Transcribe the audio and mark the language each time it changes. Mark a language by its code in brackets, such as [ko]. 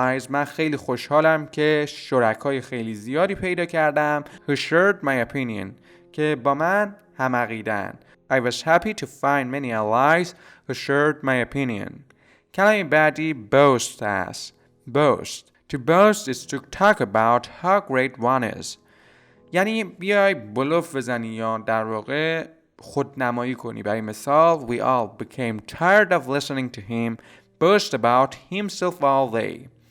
[fa] من خیلی خوشحالم که شرکای خیلی زیادی پیدا کردم [en] who shared my opinion [fa] که با من هم عقیدن. [en] I was happy to find many allies who shared my opinion. [fa] کلمه بعدی boast است. [en] To boast is to talk about how great one is. [fa] یعنی بیای بلوف بزنی یا در واقع خودنمایی کنی. برای مثال [en] We all became tired of listening to him boast about himself all day.